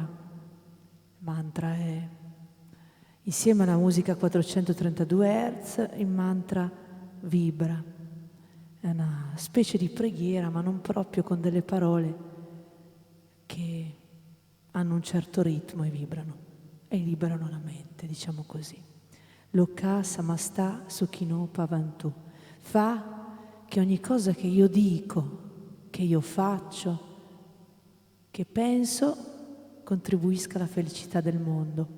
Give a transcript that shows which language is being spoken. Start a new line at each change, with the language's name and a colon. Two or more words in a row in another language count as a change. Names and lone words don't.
Italian: Il mantra è, insieme alla musica a 432 Hz, il mantra vibra. È una specie di preghiera, ma non proprio, con delle parole che hanno un certo ritmo e vibrano e liberano la mente, diciamo così.
Sanskrit: Loka samasta sukhino bhavantu.
Italian: Fa che ogni cosa che io dico, che io faccio, che penso, contribuisca alla felicità del mondo.